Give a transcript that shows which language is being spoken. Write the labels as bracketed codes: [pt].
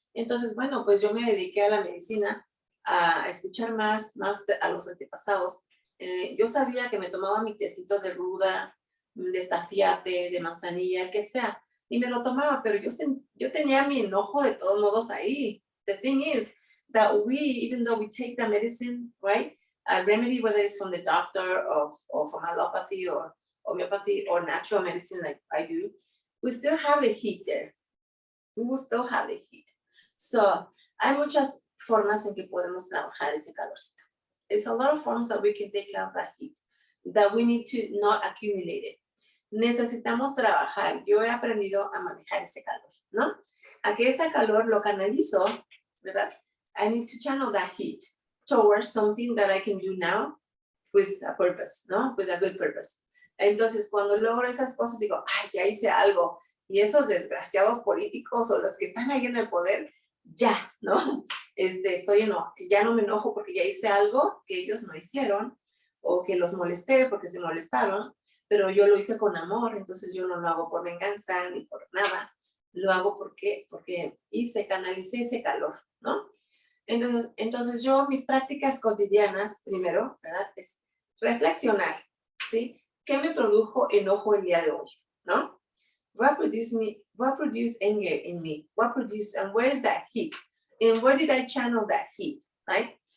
[es] Entonces, bueno, pues yo me dediqué a la medicina, a escuchar más a los antepasados. Yo sabía que me tomaba mi tecito de ruda, de estafiate, de manzanilla, el que sea, y me lo tomaba, pero yo tenía mi enojo de todos modos ahí. [en] The thing is that even though we take the medicine, right, a remedy, whether it's from the doctor or from allopathy or homeopathy or natural medicine like I do, we still have the heat there. We will still have the heat. [es] So, hay muchas formas en que podemos trabajar ese calorcito. [en] There's a lot of forms that we can take out that heat, that we need to not accumulate it. [es] Necesitamos trabajar. Yo he aprendido a manejar ese calor, ¿no? A que ese calor lo canalizo, ¿verdad? [en] I need to channel that heat towards something that I can do now with a purpose, ¿no? With a good purpose. [es] Entonces, cuando logro esas cosas, digo, ay, ya hice algo. Y esos desgraciados políticos o los que están ahí en el poder, ya, ¿no? Ya no me enojo porque ya hice algo que ellos no hicieron o que los molesté porque se molestaron, pero yo lo hice con amor, entonces yo no lo hago por venganza ni por nada, lo hago porque canalicé ese calor, ¿no? Entonces yo, mis prácticas cotidianas, primero, ¿verdad? Es reflexionar, ¿sí? ¿Qué me produjo enojo el día de hoy, ¿no? [en] What produced anger in me? And where is that heat? And where did I channel that heat, right?